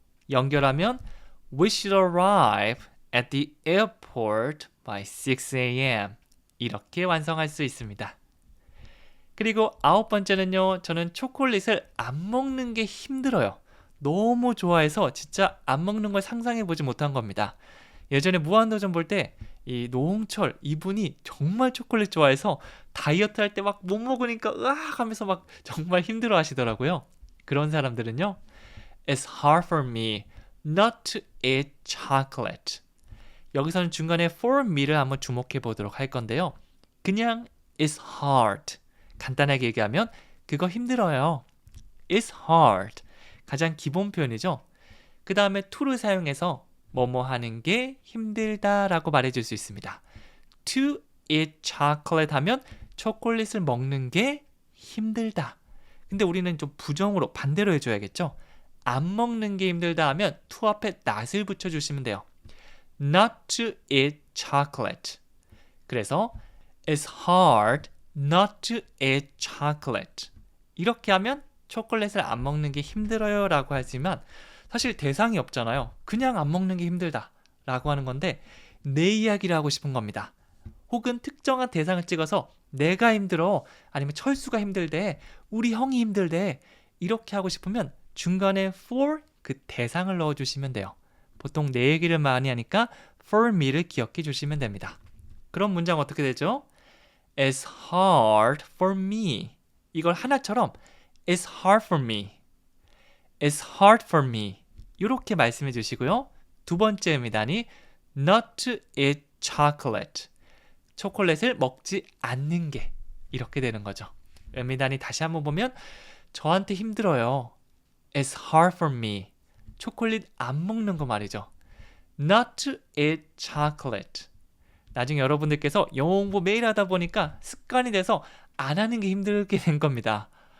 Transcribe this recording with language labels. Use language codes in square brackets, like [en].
[ko] 연결하면 [en] We should arrive at the airport by 6 a.m. [ko] 이렇게 완성할 수 있습니다. 그리고 9번째는요. 저는 초콜릿을 안 먹는 게 힘들어요. 너무 좋아해서 진짜 안 먹는 걸 상상해보지 못한 겁니다. 예전에 무한도전 볼 때 이 노홍철 이분이 정말 초콜릿 좋아해서 다이어트 할 때 막 못 먹으니까 으악 하면서 막 정말 힘들어 하시더라고요. 그런 사람들은요. [en] It's hard for me not to eat chocolate. [ko] 여기서는 중간에 for me를 한번 주목해 보도록 할 건데요. 그냥 [en] it's hard. [ko] 간단하게 얘기하면 그거 힘들어요. [en] It's hard. [ko] 가장 기본 표현이죠. 그 다음에 to를 사용해서 뭐뭐 하는 게 힘들다라고 말해줄 수 있습니다. [en] To eat chocolate [ko] 하면 초콜릿을 먹는 게 힘들다. 근데 우리는 좀 부정으로 반대로 해줘야겠죠. 안 먹는 게 힘들다 하면 to 앞에 not을 붙여주시면 돼요. [en] Not to eat chocolate. [ko] 그래서 [en] It's hard not to eat chocolate. [ko] 이렇게 하면 초콜릿을 안 먹는 게 힘들어요 라고 하지만 사실 대상이 없잖아요. 그냥 안 먹는 게 힘들다 라고 하는 건데 내 이야기를 하고 싶은 겁니다. 혹은 특정한 대상을 찍어서 내가 힘들어, 아니면 철수가 힘들대, 우리 형이 힘들대, 이렇게 하고 싶으면 중간에 for 그 대상을 넣어주시면 돼요. 보통 내 얘기를 많이 하니까 for me를 기억해 주시면 됩니다. 그럼 문장 어떻게 되죠? [en] It's hard for me. [ko] 이걸 하나처럼 [en] It's hard for me. It's hard for me. [ko] 이렇게 말씀해 주시고요. 두 번째 음이단이 [en] not to eat chocolate. [ko] 초콜릿을 먹지 않는 게 이렇게 되는 거죠. 음이단이 다시 한번 보면 저한테 힘들어요. [en] It's hard for me. [ko] 초콜릿 안 먹는 거 말이죠. [en] Not to eat chocolate. [ko] 나중에 여러분들께서 영어 공부 매일 하다 보니까 습관이 돼서 안 하는 게 힘들게 된 겁니다.